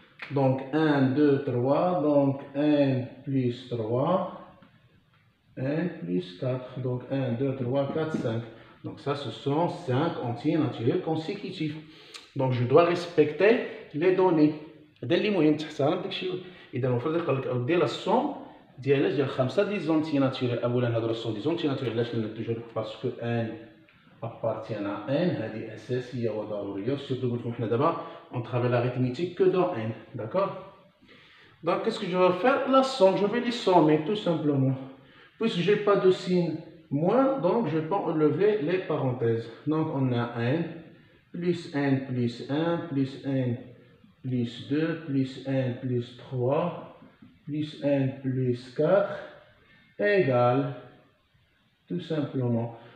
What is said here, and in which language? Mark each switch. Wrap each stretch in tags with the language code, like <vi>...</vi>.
<fr>Donc 1, 2, 3. Donc n plus 3. n plus 4. Donc 1, 2, 3, 4, 5. Donc ça, ce sont 5 entiers naturels consécutifs. Donc je dois respecter les données.</fr> <ar>هذا اللي مهم تحترم داكشي. اذا المفروض يقول لك دير لا الصوم ديال 5</ar> <fr>دي زونتي ناتوريل.</fr> <ar>اولا هادو</ar> <fr>الصوم دي زونتي ناتوريل</fr> <ar>علاش</ar> <fr>لان توجور باسكو ان appartient à n.</fr> <ar>هذه اساسيه وضروريه. سورتو قلت لكم حنا دابا</ar> <fr>on travaille l'arithmétique que dans n. D'accord? Donc qu'est-ce que je vais faire? La somme, je vais les sommer tout simplement. Puisque je n'ai pas de signe moins, donc je peux enlever les parenthèses. Donc on a n plus n plus 1 plus n plus 2 plus n plus 3 plus n plus 4 égale tout simplement.</fr>